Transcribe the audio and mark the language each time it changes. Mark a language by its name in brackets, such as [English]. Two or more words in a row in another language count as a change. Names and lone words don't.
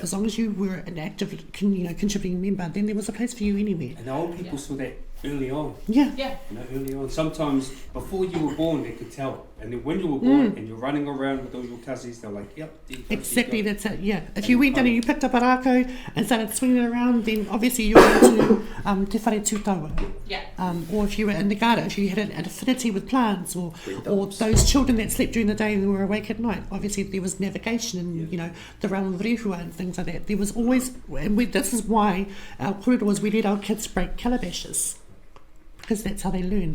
[English] As long as you were an active, contributing member, then there was a place for you anywhere. And the old people saw that early on. Yeah. Yeah. You know, early on. Sometimes before you were born, they could tell. And then when you were born and you're running around with all your cousins, they're like, yep. there you go, Exactly, there you that's it, yeah. If And you went down and you picked up a rākau and started swinging it around, then obviously you're into [Māori] te whare tūtaua. [English] Yeah. Or if you were in the garden, if you had an affinity with plants, or those children that slept during the day and were awake at night, obviously there was navigation and, you know, the realm of rehua and things like that. There was always, and this is why our kōrero was we let our kids break calabashes, because that's how they learn.